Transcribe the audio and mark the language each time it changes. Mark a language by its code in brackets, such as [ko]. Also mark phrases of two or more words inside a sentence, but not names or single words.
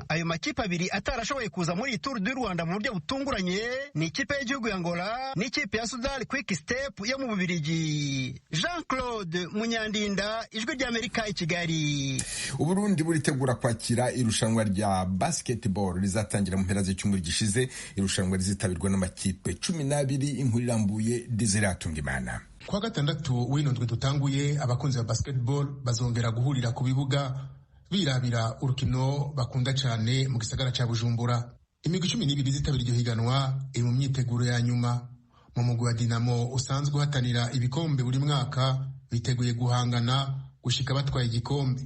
[rw] Ayo makipe abiri atarashoboye kuza muri Tour du Rwanda mu buryo butunguranye ni ikipe y'igihugu ya Angola n'ikipe ya Sudan Quick Step yo mu Bubiligi. Jean-Claude Munyandinda, Ijwi ry'Amerika i Kigali. Uburundi buritegura kwakira irushanwa rya basketball rizatangira mu mpera z'icyumweru gishize. Irushanwa rizitabirwa n'amakipe 12. Inkuru irambuye Desire Atungimana. [rn] Kwa gatandatu w'inondwe dutanguye, abakunzi ba basketball bazongera guhurira ku bibuga birabira urukino bakunda cyane mu gisagara cya Bujumbura. Imigwi 12 zitabira iryo higanwa iri mu myiteguro ya nyuma. Mu mugwi wa Dinamo usanzwe uhatanira ibikombe buri mwaka biteguye guhangana gushika batwaye igikombe.